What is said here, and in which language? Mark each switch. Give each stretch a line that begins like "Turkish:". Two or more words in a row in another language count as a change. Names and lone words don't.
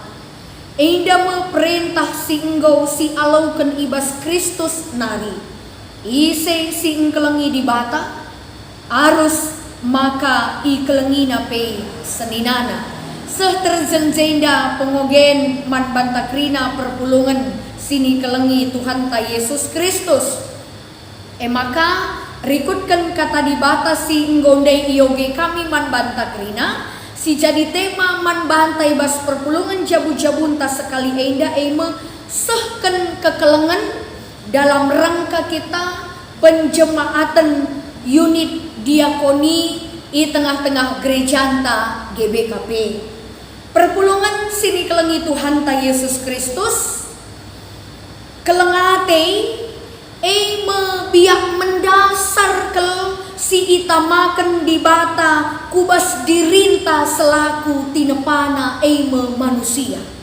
Batak Karo: Enda me perintah si enggau si alauken ibas Kristus nari ise si engkelengi di bata arus maka ikelengi nape seninana seh terjenjenda pengogen man bantakrina perpulungan sini kelengi Tuhan ta Yesus Kristus. Maka rikutkan kata di bata si nggondai ioge kami man bantakrina si jadi tema man bantai bas perpulungan jabu-jabunta sekali enda sehken kekelengan
Indonesian: dalam rangka kita penjemaatan unit diakoni di tengah-tengah
Batak Karo: gerejanta GBKP. Perpulungan sini kelengi Tuhan ta Yesus Kristus kelengate biak mendasar kel si itamaken di bata kubas dirinta selaku tinepana manusia.